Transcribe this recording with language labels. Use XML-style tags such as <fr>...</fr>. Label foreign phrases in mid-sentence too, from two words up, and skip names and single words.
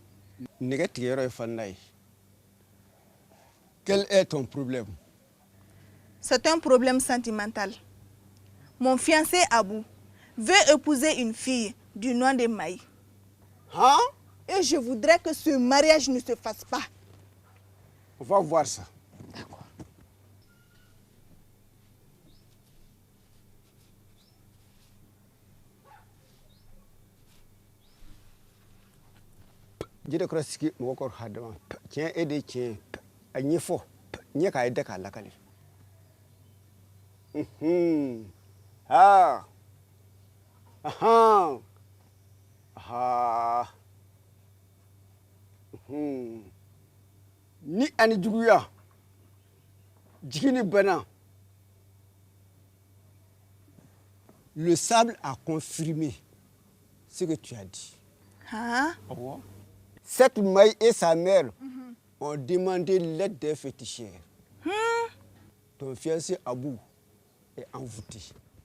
<fr>Quel est ton problème? C'est un problème sentimental. Mon fiancé Abou veut épouser une fille du nom de Maï. Hein? Et je voudrais que ce mariage ne se fasse pas. On va voir ça. D'accord. Jide krasiki moko hadama tien ede tien anyefo nye ka ede ka lakali ah aha aha ni ani juguya jigini bana. Le sable a confirmé ce que tu as dit. Hein? Cette Maï et sa mère ont demandé l'aide des féticheurs. Ton fiancé Abou est envoûté.</fr>